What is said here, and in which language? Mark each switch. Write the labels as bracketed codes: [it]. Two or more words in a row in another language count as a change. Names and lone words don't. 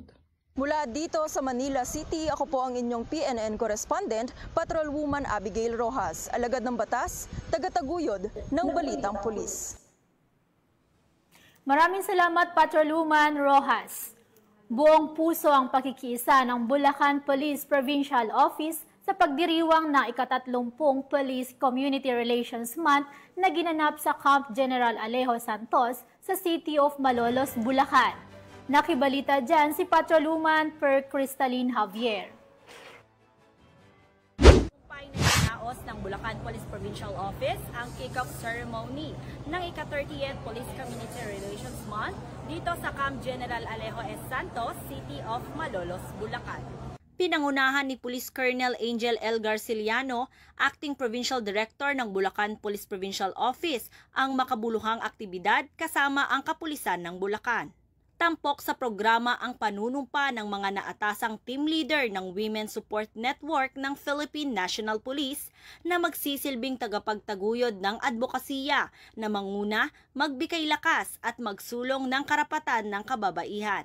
[tl] Mula dito sa Manila City, ako po ang inyong PNN correspondent, Patrolwoman Abigail Rojas, alagad ng batas, tagataguyod ng Balitang Pulis. Maraming salamat, Patrolwoman Rojas. Buong puso ang pakikiisa ng Bulacan Police Provincial Office sa pagdiriwang na ika-30 Police Community Relations Month na ginanap sa Camp General Alejo Santos sa City of Malolos, Bulacan. Nakibalita dyan si Patrolwoman Per Cristalline Javier. Kumpay na inaos ng Bulacan Police Provincial Office ang [en] kick-off ceremony [tl] ng ika-30th Police Community Relations Month dito sa Camp General Alejo S. Santos, City of Malolos, Bulacan. Pinangunahan ni Police Colonel Angel L. Garciliano, Acting Provincial Director ng Bulacan Police Provincial Office, ang makabuluhang aktibidad kasama ang kapulisan ng Bulacan. Tampok sa programa ang panunumpa ng mga naatasang [en] team leader [tl] ng Women's Support Network ng Philippine National Police na magsisilbing tagapagtaguyod ng advokasya na manguna, magbigay lakas at magsulong ng karapatan ng kababaihan.